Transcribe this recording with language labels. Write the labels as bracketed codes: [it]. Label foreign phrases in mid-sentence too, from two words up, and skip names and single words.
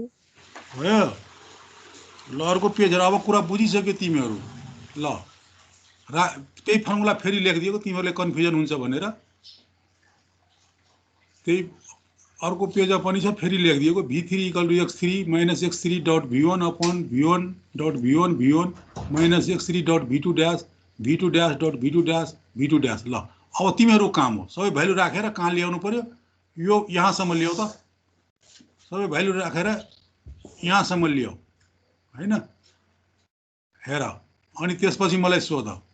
[ne] भयो ल अर्को पेज हेर अब कुरा बुझिसक्यो तिमीहरू ल त्यही फर्मुला फेरि लेखिदिएको तिमीहरूले कन्फ्युजन हुन्छ भनेर त्यही अर्को पेजमा पनि छ फेरि लेखिदिएको [en] v3 equal to x3 minus x3 dot v1 upon v1 dot v1 v1 minus x3 dot v2 dash dot v2 dash [ne] डट v2 ड्यास ल अब तिमीहरू काम हो सबै भ्यालु राखेर कहाँ ल्याउनु पर्यो यो यहाँसम्म ल्याऊ त सबै भ्यालु राखेर यहाँसम्म ल्याऊ हैन हेर अनि त्यसपछि मलाई सोध